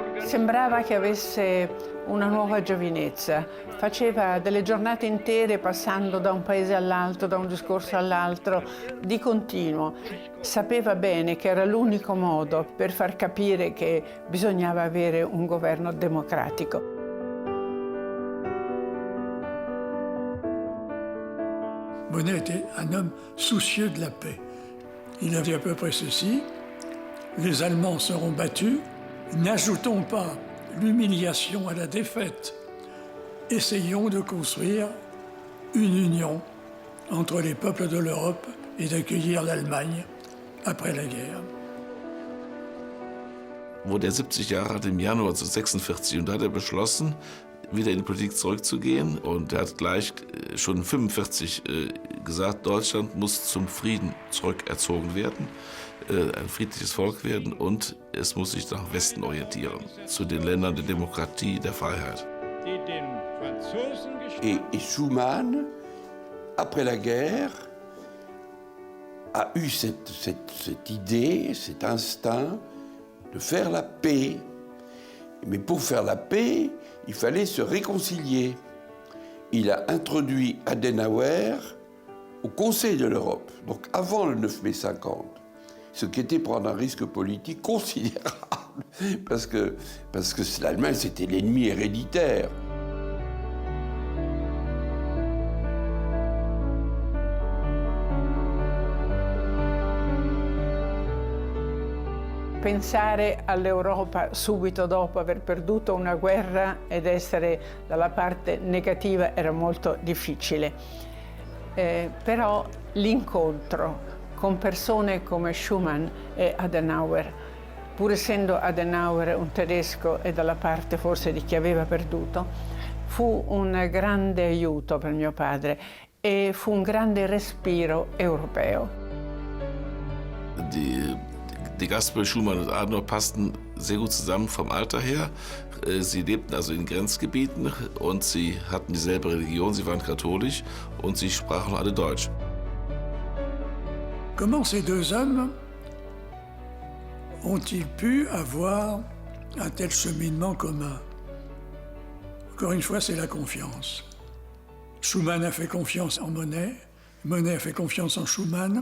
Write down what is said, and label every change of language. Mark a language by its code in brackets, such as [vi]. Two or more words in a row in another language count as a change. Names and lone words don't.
[it] Sembrava che avesse una nuova giovinezza. Faceva delle giornate intere passando da un paese all'altro, da un discorso all'altro, di continuo. Sapeva bene che era l'unico modo per far capire che bisognava avere un governo democratico. [fr] Monet était un homme soucieux de la paix. Il a dit à peu près ceci: les Allemands seront battus, n'ajoutons pas l'humiliation à la défaite. Essayons de construire une union entre les peuples de l'Europe et d'accueillir l'Allemagne après la guerre. [de] Wurde er 70 Jahre alt im Januar 1946 und da hat er beschlossen, wieder in die Politik zurückzugehen. Und er hat gleich schon 1945 gesagt, Deutschland muss zum Frieden zurückerzogen werden, ein friedliches Volk werden und es muss sich nach Westen orientieren, zu den Ländern der Demokratie, der Freiheit. [fr] Et Schuman, après la guerre, a eu cette idée, cet instinct de faire la paix. Mais pour faire la paix, il fallait se réconcilier. Il a introduit Adenauer au Conseil de l'Europe, donc avant le 9 mai 50, ce qui était prendre un risque politique considérable, parce que l'Allemagne, c'était l'ennemi héréditaire. [it] Pensare all'Europa subito dopo aver perduto una guerra ed essere dalla parte negativa era molto difficile. Però l'incontro con persone come Schuman e Adenauer, pur essendo Adenauer un tedesco e dalla parte forse di chi aveva perduto, fu un grande aiuto per mio padre e fu un grande respiro europeo. [de] Die Gaspel, Schumann und Adenauer passten sehr gut zusammen vom Alter her. Sie lebten also in Grenzgebieten und sie hatten dieselbe Religion, sie waren katholisch und sie sprachen alle Deutsch. [fr] Comment ces deux hommes ont-ils pu avoir un tel cheminement commun? Encore une fois, c'est la confiance. Schuman a fait confiance en Monet, Monet a fait confiance en Schuman.